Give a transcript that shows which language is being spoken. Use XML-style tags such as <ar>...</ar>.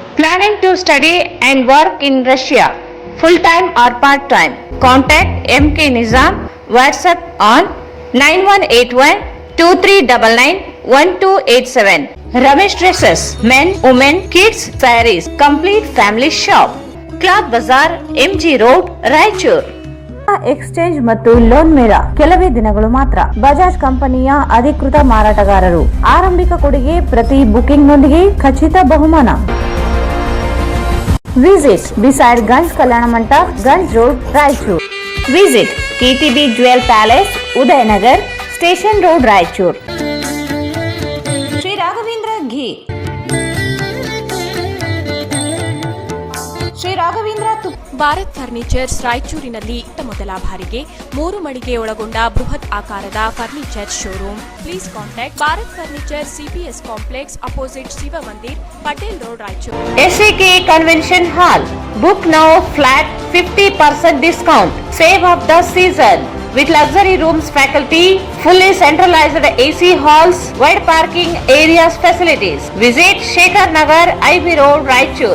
<en>Planning to study and work in Russia, full time or part time? Contact MK Nizam. WhatsApp on 918123991287. Ramesh Dresses, men, women, kids, sarees, complete family shop. Cloth Bazaar, MG Road, Raichur.</en> <kn>Exchange ಮತ್ತು loan ಮೇಳ ಕೆಲವೇ ದಿನಗಳು ಮಾತ್ರ. ಬಜಾಜ್ ಕಂಪನಿಯ ಅಧಿಕೃತ ಮಾರಾಟಗಾರರು. ಆರಂಭಿಕ ಕೊಡುಗೆ ಪ್ರತಿ ಬುಕಿಂಗ್ ನೊಂದಿಗೆ ಖಚಿತ ಬಹುಮಾನ.</kn> <en>Visit beside Ganj Kalyana Mantapa, Ganj road, Raichur. Visit KTB jewel palace, Udayanagar, station road, Raichur.</en> <kn>Shri Raghavendra ಘೀ, ಶ್ರೀ ರಾಘವೇಂದ್ರ ಭಾರತ್ ಫರ್ನಿಚರ್ಸ್ ರಾಯಚೂರಿನಲ್ಲಿ ಮೊದಲ ಬಾರಿಗೆ 3 ಮಳಿಗೆ ಒಳಗೊಂಡ ಬೃಹತ್ ಆಕಾರದ furniture showroom.</kn> <en>Please contact Bharat furniture, CPS complex, opposite Shiva Mandir, Patel road, Raichur. SAK convention hall. Book now, flat 50% discount. Save of the season. With luxury rooms, faculty, fully centralized AC halls, wide parking areas facilities. Visit Shekhar Nagar, IB Road, Raichur.</en>